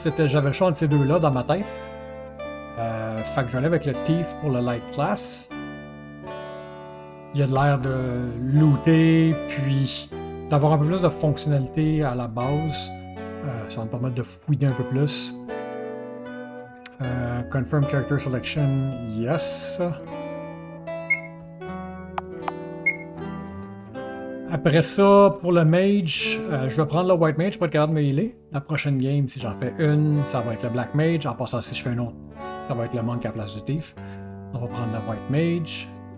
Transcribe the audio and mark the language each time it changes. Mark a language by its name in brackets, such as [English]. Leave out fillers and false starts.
[French] J'avais le choix entre ces deux-là dans ma tête. Fait que je vais aller avec le Thief pour le Light Class. Il a de l'air de looter, puis d'avoir un peu plus de fonctionnalité à la base. Ça va me permettre de fouiller un peu plus. [English] Confirm Character Selection, yes. [French] Après ça, pour le Mage, je vais prendre le White Mage pour être capable de me healer. La prochaine game, si j'en fais une, ça va être le Black Mage. En passant, si je fais une autre, ça va être le Monk à la place du Thief. On va prendre le White Mage.